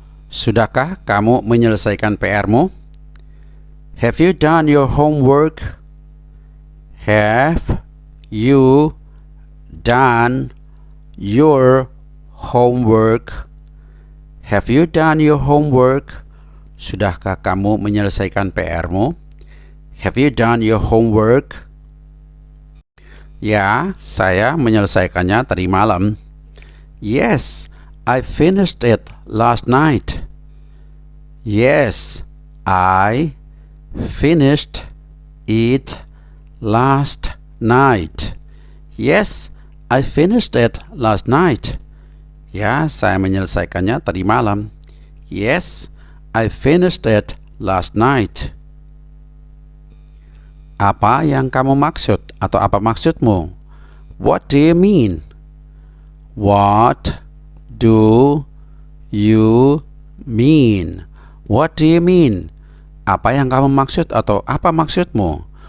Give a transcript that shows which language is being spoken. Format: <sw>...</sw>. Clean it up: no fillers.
<id>Sudahkah kamu menyelesaikan PR-mu?</id> <en>Have you done your homework? Have you done your homework? Have you done your homework?</en> <id>Sudahkah kamu menyelesaikan PR-mu?</id> <en>Have you done your homework?</en> <id>Ya, saya menyelesaikannya tadi malam.</id> <en>Yes, I finished it last night. Yes, I finished it last night. Yes, I finished it last night.</en> <id>Ya, saya menyelesaikannya tadi malam.</id> <en>Yes, I finished it last night.</en> <id>Apa yang kamu maksud atau apa maksudmu?</id> <en>What do you mean? What do you mean? What do you mean?</en> <id>Apa yang kamu maksud atau apa maksudmu?</id>